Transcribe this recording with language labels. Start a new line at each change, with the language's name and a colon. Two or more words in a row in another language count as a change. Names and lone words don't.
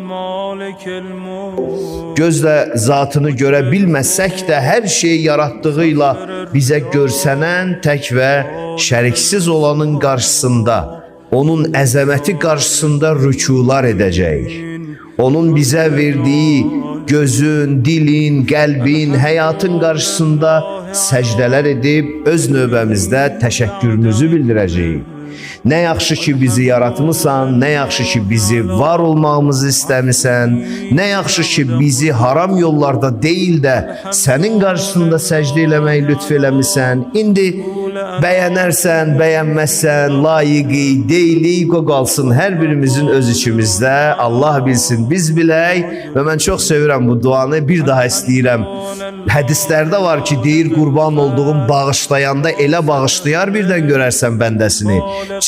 Azerbaijani: Gözle zatını göre bilməsək də her şeyi yaratdığıyla bize görsənən tək və şəriksiz olanın karşısında, onun əzəməti karşısında rükular edəcəyik. Onun bize verdiği gözün, dilin, qəlbin, həyatın karşısında səcdələr edib öz növbəmizdə təşəkkürümüzü bildirəcəyik. Ne yaxşı ki bizi yaratmısan, ne yaxşı ki bizi var olmağımızı istəmisən, ne yaxşı ki bizi haram yollarda
Turkish: değil de senin karşısında
Azerbaijani: səcdə eləmək lütf eləmisən. İndi bəyənərsən, bəyənməzsən, layiqi, deyilik, o qalsın hər birimizin öz içimizdə. Allah bilsin, biz bilək və mən çox sevirəm bu duanı, bir daha istəyirəm. Hədislərdə var ki, deyir qurban olduğum bağışlayanda elə bağışlayar birdən görərsən bəndəsini.